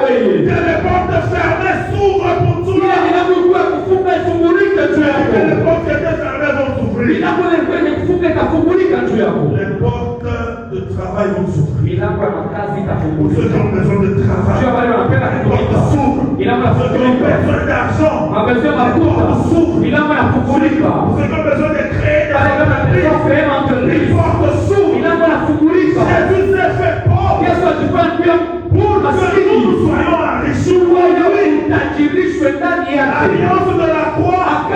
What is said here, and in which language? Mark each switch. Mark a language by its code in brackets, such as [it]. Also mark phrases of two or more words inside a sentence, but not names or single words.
[fr] Que les portes fermées s'ouvrent pour toi. Que les portes qui étaient fermées vont s'ouvrir. Les portes de travail vont s'ouvrir. Pour ceux qui ont besoin de travail. Ceux qui ont besoin d'argent, [sw] Mapenzi mafuta. Milango inafunguliwa. [fr] ceux qui ont besoin de créer des [sw] Pale kama tunataka sehemu [fr] les entreprise. portes s'ouvrent. [sw] Milango inafunguliwa. [fr] Jésus s'est fait pauvre [sw] Yesu alifanya pia [fr] pour que [sw] maskini. [fr] nous soyons enrichis. [sw] Wewe utajirishwe ndani yake. [fr] L'alliance de la croix